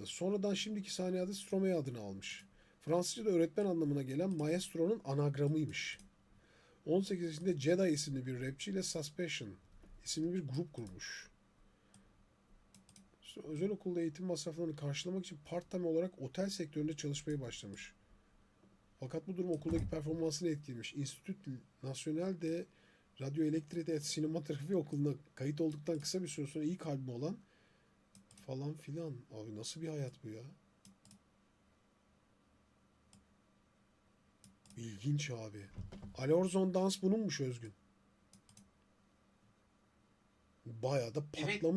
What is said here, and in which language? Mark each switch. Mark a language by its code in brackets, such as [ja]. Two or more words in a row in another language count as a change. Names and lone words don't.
[tr] Sonradan şimdiki sahne adı Stromae adını almış. Fransızca'da öğretmen anlamına gelen Maestro'nun anagramıymış. 18 yaşında Jedi isimli bir rapçi ile Suspicion isimli bir grup kurmuş. İşte özel okulda eğitim masraflarını karşılamak için part-time olarak otel sektöründe çalışmaya başlamış. Fakat bu durum okuldaki performansını etkilemiş. Institut National de Radyoelektrik et Sinematografi Okulu'na kayıt olduktan kısa bir süre sonra ilk albümü olan falan filan. Abi nasıl bir hayat bu ya? İlginç abi. Alorzon Dans bununmuş Özgün. Bayağı da patlamış